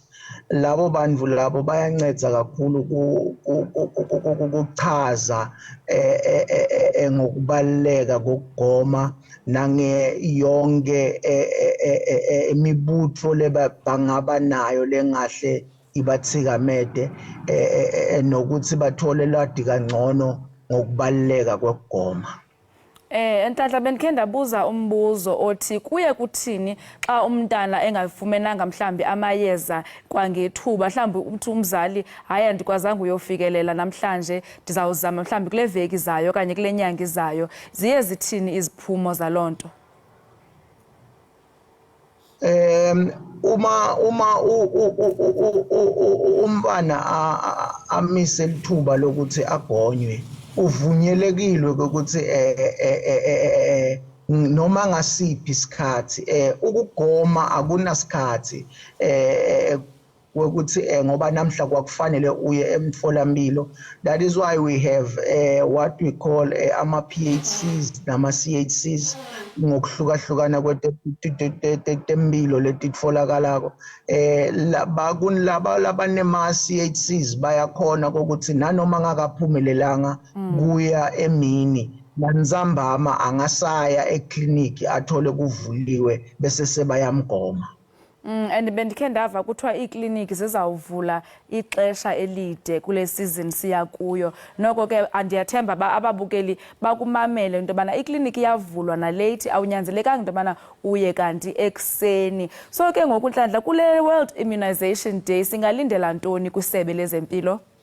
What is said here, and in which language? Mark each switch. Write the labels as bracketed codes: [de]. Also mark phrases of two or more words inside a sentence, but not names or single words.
[ss] Labo bantfu labo bayancedza kakhulu ukuchaza ngokubaluleka kokugoma nangeyonke imibutho lebangaba nayo lengahle ibathikamete nokuthi bathole lwati kangcono ngokubaluleka kokugoma. [xh] Ntahla bendikhe ndabuza umbuzo othi kuye kuthini xa umntana engafumenanga mhlambi amayeza kwangethuba, mhlambi umzali hayi andikwazanga uyofikelela namhlanje ndizawuzama mhlambi kule veki zayo okanye kule nyanga izayo, ziye zithini iziphumo zalonto? [ss] Uma umntwana amise lithuba lokuthi agonywe, uvunyelekile ukuthi noma ngasiphi isikhathi ukugoma akunasikhathi ukuthi ngoba namhla kwakufanele uye emtholampilo. [en] That is why we have what we call [ss] ama-PHCs nama-CHCs ngokuhlukahlukana kwetempilo letitfolakalako. Laba labanema-CHCs bayakhona ukuthi nanoma ngakaphumelelanga kuya emini nanzambama angasaya ekliniki athole kuvuliwe bese sebayamgoma. [xh] And bendikhe ndava kuthiwa iikliniki zizawuvula ixesha elide kule season siya kuyo. Noko ke andiyathemba ababukeli bakumamele into yobana ikliniki iyavulwa nalate, awunyanzelekanga into yobana uye kanti ekuseni. So ke ngoku Nhlanhla kule World Immunization Day singalindela ntoni kwisebe lezempilo?